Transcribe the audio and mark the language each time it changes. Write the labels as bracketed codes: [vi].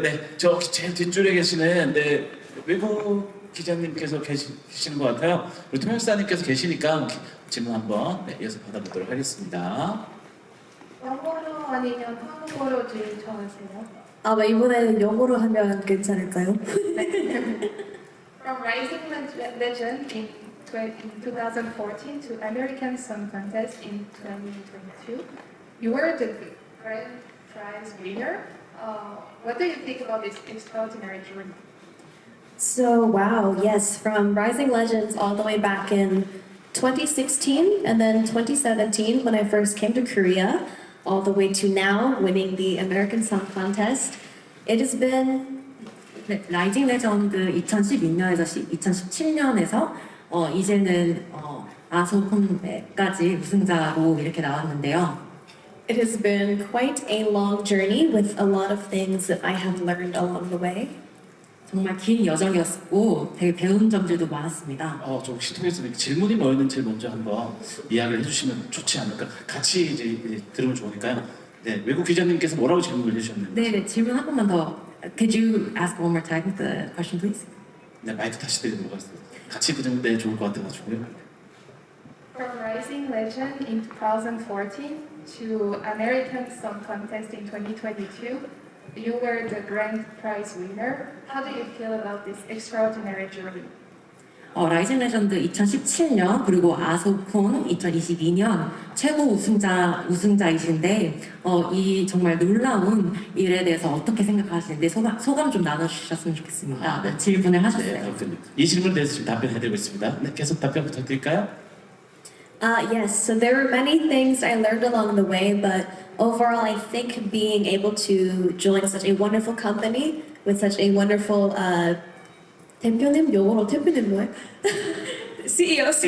[ko] 네, 저 제일 뒷줄에 계시는 외국 기자님께서 계시는 것 같아요. 우리 통역사님께서 계시니까 질문 한번 이어서 받아보도록 하겠습니다. 영어로 아니면 한국어로 제일 좋아하세요? 아마 이번에는 영어로 하면 괜찮을까요? [en] From Rising Legend in 2014 to American Song Contest in 2022, you were the grand prize winner. What do you think about this extraordinary journey? So, wow, yes, from Rising Legends all the way back in 2016 and then 2017 when I first came to Korea, all the way to now winning the American Song Contest. It has been [ko] 네, 라이징 레전드 2012년에서 2017년에서 이제는 아소콘까지 우승자로 이렇게 나왔는데요. [en] it has been quite a long journey with a lot of things that I have learned along the way. [ko] 정말 긴 여정이었고 되게 배운 점들도 많았습니다. 저 혹시 통해서 질문이 뭐였는지 먼저 한번 이야기를 해주시면 좋지 않을까? 같이 이제 들으면 좋으니까요. 네, 외국 기자님께서 뭐라고 질문을 해주셨는지. 네, 질문 한 번만 더. [en] Could you ask one more time the question, please? [ko] 네, 마이크 다시 드리도록 하겠습니다. 같이 들으면 좋을 것 같아가지고요. [en] From Rising Legend in 2014 to American Song Contest in 2022, you were the grand prize winner. How do you feel about this extraordinary journey? [ko] 라이징 레전드 2017년 그리고 아소콘 2022년 최고 우승자이신데 이 정말 놀라운 일에 대해서 어떻게 생각하시는데 소감 좀 나눠주셨으면 좋겠습니다. 네. 질문을 하셨어요. 네, 그렇군요. 이 질문에 대해서 지금 답변해드리고 있습니다. 네, 계속 답변 부탁드릴까요? [en] Yes, so there were many things I learned along the way, but overall, I think being able to join such a wonderful company with such a wonderful [ko] 대표님 영어로 대표님 뭐예요? [en] CEO.